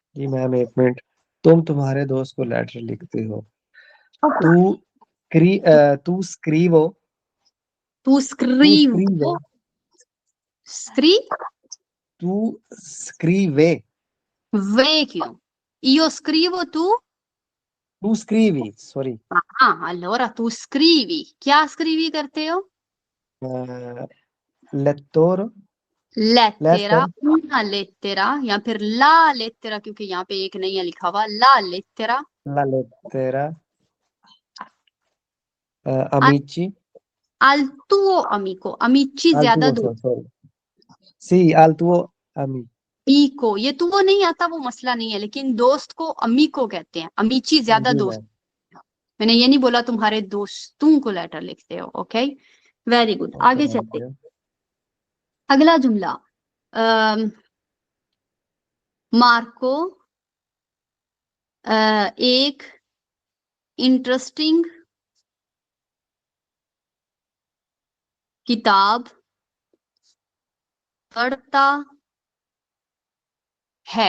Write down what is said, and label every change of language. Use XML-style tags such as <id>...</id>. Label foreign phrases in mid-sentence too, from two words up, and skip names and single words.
<ur>جی میم ایک منٹ، تم تمہارے دوست کو لیٹر لکھتے ہو,</ur> <it>tu tu scrivo, तू तू स्क्रीव स्क्रीवे, स्क्री tu scrive,</it> <ur>وے کیوں?</ur> <it>io scrivo tu? tu scrivi, सॉरी, Allora tu scrivi.</it> <ur>کیا scrivi کرتے ہو? लेttoro,</ur> <it>Lettera,</it> <ur>लेटर,</ur> <it>una lettera</it> <ur>یا پھر</ur> <it>la lettera,</it> <ur>کیونکہ یہاں پے ایک نہیں ہے لکھا ہوا,</ur> <it>la lettera la lettera, al, amici, al tuo amico, amici al</it> <ur>زیادہ</ur> <it>tuo,</it> <ur>دو,</ur> <it>sorry, sì, al tuo amico,</it> <ur>amico یہ تم نہیں آتا وہ مسئلہ نہیں ہے، لیکن دوست کو amico کہتے ہیں, amici زیادہ جی دوست. میم, میں نے یہ نہیں بولا تمہارے دوستوں کو لیٹر لکھتے ہو.</ur> <en>okay, very good,</en> <ur>آگے چلتے. اگلا جملہ، مارکو ایک انٹرسٹنگ کتاب پڑھتا ہے.</ur>